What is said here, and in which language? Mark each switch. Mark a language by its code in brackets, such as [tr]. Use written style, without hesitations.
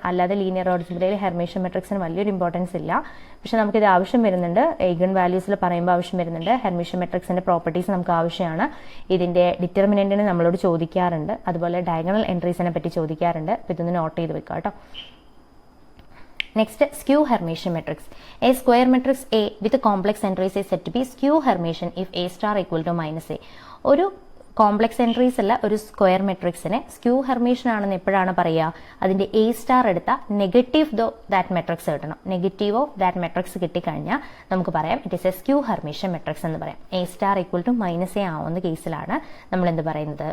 [ml] അല്ലാതെ linear ഓൾജിബ്രയിൽ Hermitian മെട്രിക്സിന് വലിയൊരു importance ഇല്ല, പക്ഷെ നമുക്കിത് ആവശ്യം വരുന്നുണ്ട്. എഗൺ വാല്യൂസിൽ പറയുമ്പോൾ ആവശ്യം വരുന്നുണ്ട്. ഹെർമീഷ്യൻ മെട്രിക്സിന്റെ പ്രോപ്പർട്ടീസ് നമുക്ക് ആവശ്യമാണ്. ഇതിന്റെ ഡിറ്റർമിനന്റിന് നമ്മളോട് ചോദിക്കാറുണ്ട്, അതുപോലെ ഡയഗണൽ എൻട്രീസിനെ പറ്റി ചോദിക്കാറുണ്ട്. അപ്പോൾ ഇതൊന്ന് നോട്ട് ചെയ്ത് വെക്കുക കേട്ടോ. [en] Next, skew Hermitian matrix. A square matrix A with a complex entries is said to be skew Hermitian if A star equal to minus A. [ml] ഒരു കോംപ്ലക്സ് എൻട്രീസ് അല്ല, ഒരു സ്ക്വയർ മെട്രിക്സിനെ സ്ക്യൂ ഹെർമീഷ്യൻ ആണെന്ന് എപ്പോഴാണ് പറയുക? അതിന്റെ എ സ്റ്റാർ എടുത്ത negative that matrix കിട്ടണം. Negative of that matrix കിട്ടിക്കഴിഞ്ഞാൽ നമുക്ക് പറയാം [en] it is a skew Hermitian matrix [ml] എന്ന് പറയാം. A star equal to minus A ആവുന്ന കേസിലാണ് നമ്മൾ എന്ത് പറയുന്നത്?